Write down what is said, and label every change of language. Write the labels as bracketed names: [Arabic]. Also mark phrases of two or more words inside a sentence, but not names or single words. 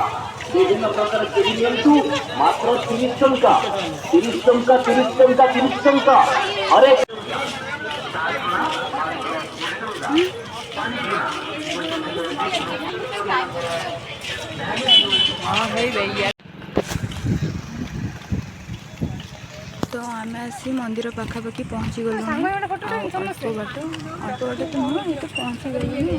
[Odia] ବିଭିନ୍ନ ପ୍ରକାର କିଣି ନିଅନ୍ତୁ ମାତ୍ର 30 ଟଙ୍କା। 30 ଟଙ୍କା 30 ଟଙ୍କା 30 ଟଙ୍କା। अरे ତ ଆମ ଆସି ମନ୍ଦିର ପାଖାପାଖି ପହଞ୍ଚି ଗଲୁ ଅଳ୍ପ ବାଟ ତ ନୁହ ଏ ତ ପହଞ୍ଚି ଗଲି